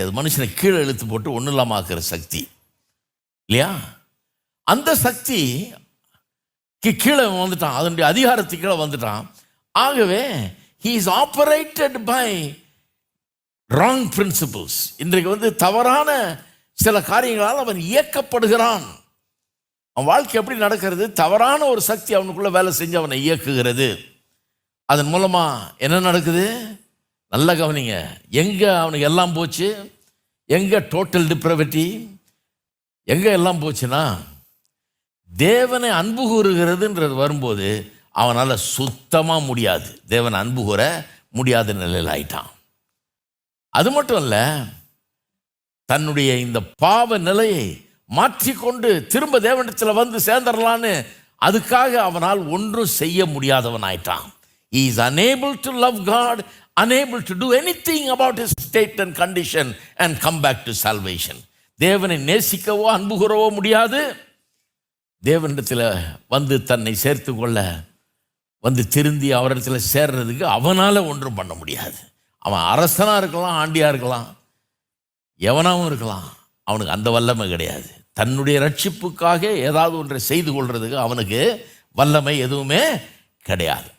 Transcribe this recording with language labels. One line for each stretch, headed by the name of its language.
Tamil: அது மனுஷனை கீழே இழுத்து போட்டு ஒன்றும் இல்லாமல் ஆக்குற சக்தி இல்லையா? அந்த சக்தி கீழே வந்துட்டான், அதனுடைய அதிகாரத்துக்கு கீழே வந்துட்டான். ஆகவே
English: he is operated by wrong principles.
Tamil: இன்றைக்கு தவறான சில காரியங்களால் அவன் இயக்கப்படுகிறான். அவன் வாழ்க்கை எப்படி நடக்கிறது? தவறான ஒரு சக்தி அவனுக்குள்ள வேலை செஞ்சு அவனை இயக்குகிறது. அதன் மூலமா என்ன நடக்குது? நல்ல கவனிங்க. எங்க அவனுக்கு எல்லாம் போச்சு? எங்க டோட்டல் டிப்ரவிட்டி எங்க எல்லாம் போச்சுன்னா, தேவனை அன்பு கூறுகிறதுன்றது வரும்போது அவனால் சுத்தமாக முடியாது. தேவனை அன்பு கூற முடியாத நிலையில் ஆயிட்டான். அது மட்டும் இல்லை, தன்னுடைய இந்த பாவ நிலையை மாற்றிக்கொண்டு திரும்ப தேவனிடத்தில் வந்து சேர்ந்துடலான்னு அதுக்காக அவனால் ஒன்றும் செய்ய முடியாதவன் ஆயிட்டான்.
English: He is unable to love God, unable to do anything about his state and condition and come back to salvation.
Tamil: தேவனை நேசிக்கவோ அன்பு கூறவோ முடியாது. தேவனிடத்தில் வந்து தன்னை சேர்த்து கொள்ள திருந்தி அவரிடத்தில் சேர்றதுக்கு அவனால் ஒன்றும் பண்ண முடியாது. அவன் அரசனாக இருக்கலாம், ஆண்டியாக இருக்கலாம், எவனாகவும் இருக்கலாம், அவனுக்கு அந்த வல்லமை கிடையாது. தன்னுடைய ரட்சிப்புக்காக ஏதாவது ஒன்றை செய்து கொள்றதுக்கு அவனுக்கு வல்லமை எதுவுமே கிடையாது.